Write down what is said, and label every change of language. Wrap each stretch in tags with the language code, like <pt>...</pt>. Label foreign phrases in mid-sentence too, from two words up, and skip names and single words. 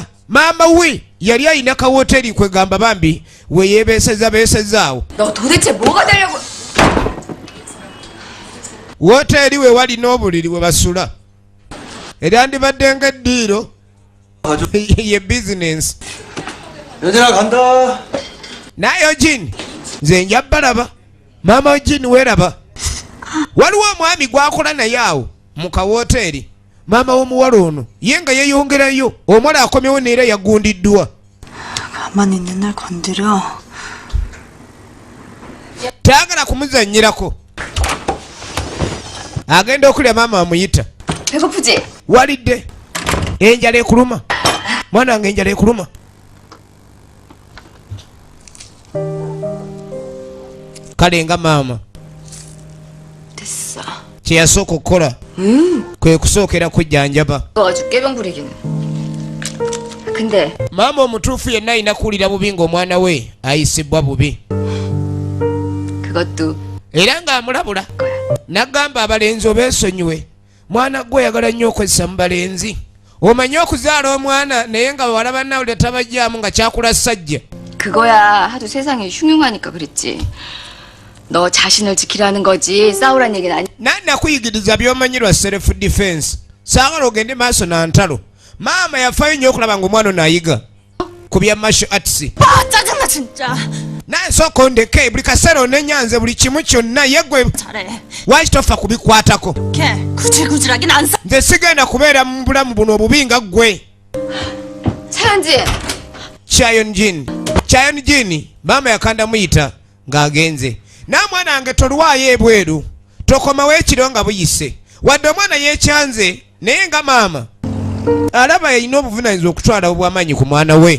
<lg>Maama we yali ayina ka woteri kwegamba bambi we yeebeesezaawo. Woteri we wali n'obuliri we basula. Eryandibadde ng'eddiiro ye bizinensi.</lg> <ko>여진아 간다.</ko> <lg>Naye Jini nze nja balaba. Maama Jini weeraba. Waliwo omwami gwakola naye awo mu kawoteri. Maama w'omuwala ono ye nga yeeyongerayo omwala akomyewo neera yagundiddwa.</lg> <ko>가만히 있는 날 건드려.</ko> <lg>Taagala kumuzannyirako. Agenda okulya maama amuyita.</lg> <ko>배고프지?</ko> <lg>Walidde. Enjala ekuluma. Mwana wange enjala ekuluma. Kale nga maama.</lg> <ko>됐어.</ko> <lg>Kye yasooka okukola. Kwe kusookera kujjanjaba.</lg> <ko>아주 깨병 부리기는. 근데</ko> <lg>Maama omutuufu yenna alina kuwulira bubi ng'omwana we ayisibwa bubi.</lg> <ko>그것도</ko> <lg>Era ng'amulabula. N'agamba abalenzi obeesonyiwe. Mwana gwe oyagala nnyo okozesa mu balenzi. Omanyi okuzaala omwana naye nga bawala bannawulira tabajjaamu nga kyakula ssajja.</lg> <ko>그거야 하도 세상이 흉흉하니까 그랬지. 너 자신을 지키라는 거지 싸우란 얘기는 아니.</ko> <lg>Nani nakuyigiriza by'omanyirwa</lg> <en>self defense.</en> <lg>Saagala ogende maaso na ntalo. Maama yafaayo nnyo okulaba ng'omwana ono ayiga ku bya</lg> <en>martial arts.</en> <ko>짜증나 진짜.</ko> <lg>Naye sooka ondeke buli kaseera onenyanze buli kimu kyonna ye gwe</lg> <ko>잘해.</ko> <lg>lwaki tofa kubikwatako.</lg> <ko>걔 구질구질하긴 안 사.</ko> <lg>Nze sigenda kubeera mu bulamu buno obubi nga ggwe. 차현진. Chayonjin maama yakanda muyita ng'agenze. N'amwana wange tolwayo ebweru. Tokomawo ekiro nga buyise. Wadde omwana yeekyanze naye nga maama alaba yalina obuvunaanyizibwa okutwala obw'amaanyi ku mwana we.</lg>